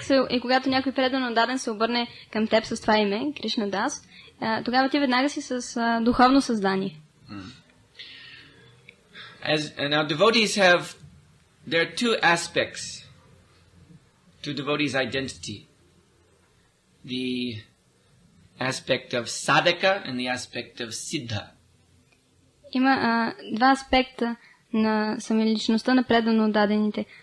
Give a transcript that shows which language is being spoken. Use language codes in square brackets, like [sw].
[bg] И когато някой преданодаден се обърне към теб с това име, Кришна Дас, тогава ти веднага си с духовно съзнание. [en] And now devotees there are two aspects to devotees' identity. The aspect of sadhaka and the aspect of siddha. [bg] Има два аспекта на самоличността на преданодадените.